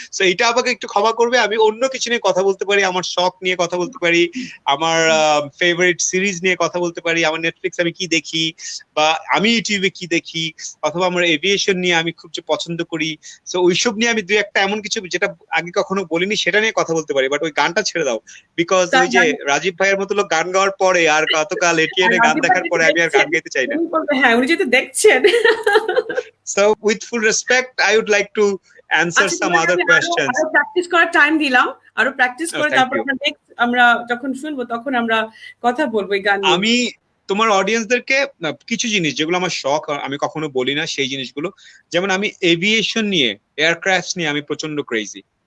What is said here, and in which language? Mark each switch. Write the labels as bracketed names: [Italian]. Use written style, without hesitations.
[Bangla] So এটা আমাকে একটু ক্ষমা করবে, আমি অন্য কিছু নিয়ে কথা বলতে পারি, আমার শখ নিয়ে কথা বলতে পারি, আমার ফেভারিট সিরিজ নিয়ে কথা বলতে পারি, আমার নেটফ্লিক্স আমি কি দেখি, বা আমি ইউটিউবে কি দেখি, অথবা আমার এভিয়েশন নিয়ে আমি খুব যে পছন্দ করি। সো ওইসব নিয়ে আমি দুই একটা এমন কিছু যেটা আগে কখনো বলিনি সেটা নিয়ে কথা বলতে পারি, বাট ওই গানটা ছেড়ে দাও। বিকজ ওই যে রাজীব ভাইয়ের মতো লোক গান গাওয়ার পরে আর গতকাল এটিএন এ গান দেখার পরে আমি আর গান গাইতে চাই না। হ্যাঁ, উনি যেহেতু দেখছেন। [English] So with full respect, I would like to answer some other questions. [Bangla] Practice করার টাইম দিলাম, আরো প্র্যাকটিস করে [English] thank [Bangla] তারপর [English] you. [Bangla] আমরা নেক্সট আমরা যখন শুনবো তখন আমরা কথা বলবো এই গান নিয়ে। আমি তোমার অডিয়েন্সদেরকে কিছু জিনিস যেগুলো আমার শখ, আমি কখনো বলি না সেই জিনিসগুলো, যেমন আমি এভিয়েশন নিয়ে, এয়ারক্রাফট নিয়ে আমি প্রচন্ড ক্রেজি।